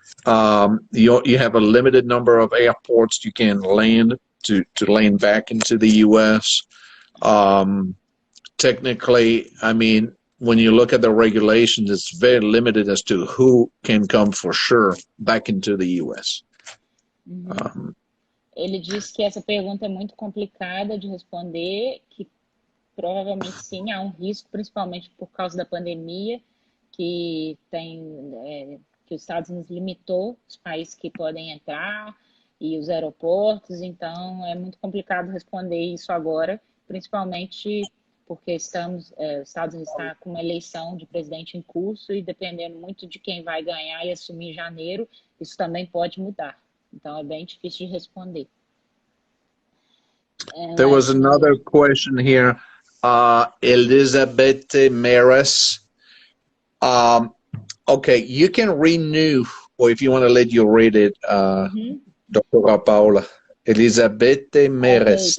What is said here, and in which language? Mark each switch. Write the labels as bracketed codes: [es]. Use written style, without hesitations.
[en] You have a limited number of airports you can land to land back into the U.S. Technically, I mean, when you look at the regulations, it's very limited as to who can come for sure back into the U.S. Uhum. [pt] Ele diz que essa pergunta é muito complicada de responder, que provavelmente sim, há um risco, principalmente por causa da pandemia, que que os Estados Unidos limitou os países que podem entrar e os aeroportos, então é muito complicado responder isso agora, principalmente porque os Estados Unidos está com uma eleição de presidente em curso e dependendo muito de quem vai ganhar e assumir em janeiro, isso também pode mudar. Então é bem difícil de responder. [en] There was another question here. Elizabeth Meres. Okay, you can renew, or if you want to let you read it, Dr. Paula. Elizabeth Meres.